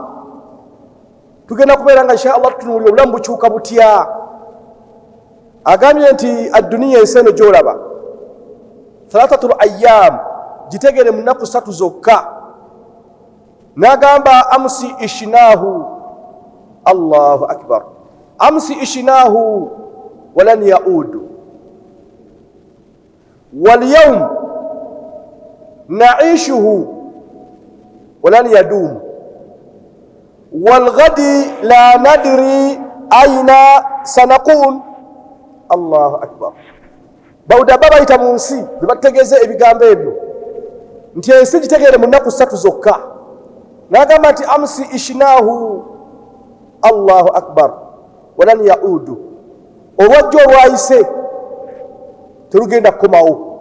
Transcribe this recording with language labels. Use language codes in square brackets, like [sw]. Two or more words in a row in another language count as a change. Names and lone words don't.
[lg] Tugenda kubeeranga [ar] إن شاء الله [lg] tutunulira obulamu bukyuka butya. Agambye nti ad-dunya ensi eno gy'olaba [ar] ثلاثة الأيام [lg] gitegere mu nnaku 3 zokka. [ar] N'agamba أمس شهدناه. الله أكبر. أمس شهدناه ولن يعود واليوم نعيشه ولن يدوم والغد لا ندري أين سنكون. الله أكبر. [lg] Bawuda babayita mu nsi bebategeze ebigambo ebyo nti ensi gitegere mu nnaku 3 zokka. N'agamba nti [ar] أمس شهدناه. الله أكبر. ولن يعود. [lg] Olwajja olwayise terugenda kukomawo.